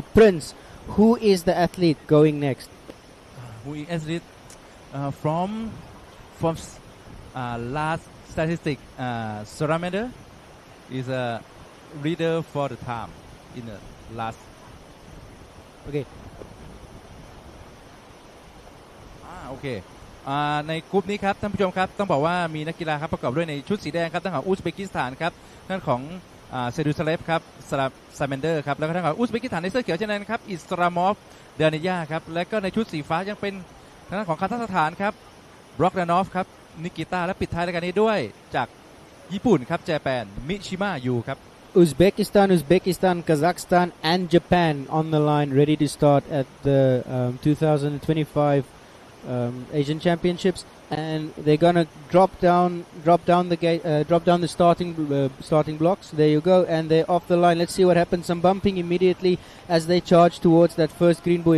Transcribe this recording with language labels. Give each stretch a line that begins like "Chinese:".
English: Prince, who is the athlete going next? Who is athlete from last statistic Suramander is a leader for the time in the last. Okay.
Thai: โอเคในกลุ่มนี้ครับท่านผู้ชมครับต้องบอกว่ามีนักกีฬาครับประกอบด้วยในชุดสีแดงครับทั้งของอุซเบกิสถานครับท่านของเซดูซาเลฟครับซาเมนเดอร์ครับแล้วก็ท่านของอุซเบกิสถานในเสื้อเขียวเช่นนั้นครับอิสรามอฟเดนิยาครับและก็ในชุดสีฟ้ายังเป็นทางด้านของคาซัคสถานครับบล็อกดานอฟครับนิกิต้าและปิดท้ายรายการนี้ด้วยจากญี่ปุ่นครับเจแปนมิชิมะยูครับ
English: Uzbekistan, Kazakhstan, and Japan on the line, ready to start at the 2025 Asian Championships, and they're gonna drop down the starting blocks. There you go, and they're off the line. Let's see what happens. Some bumping immediately as they charge towards that first green buoy.